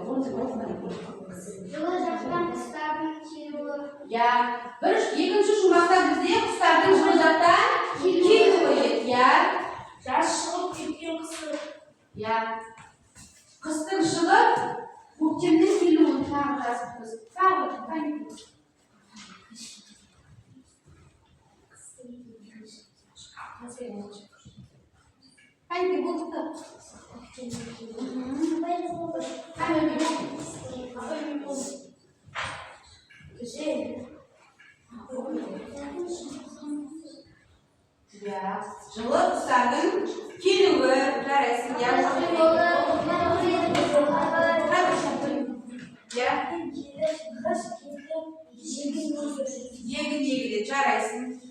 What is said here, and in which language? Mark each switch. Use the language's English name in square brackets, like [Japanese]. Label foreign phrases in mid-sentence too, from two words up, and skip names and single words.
[Kazakh] Жылы жақтан құстардың келуі. Екінші шумақта бізде құстардың жылы жақтан келуі. Жаз шығып кеткен қысы. Қыстың шығып, көктемнің келуін тағы жазыппыз. [Turkish] Тағы Hangi buldu? Güzel. [Kazakh] Жылы құстардың келуі жарайсың. Егін егіле жарайсың.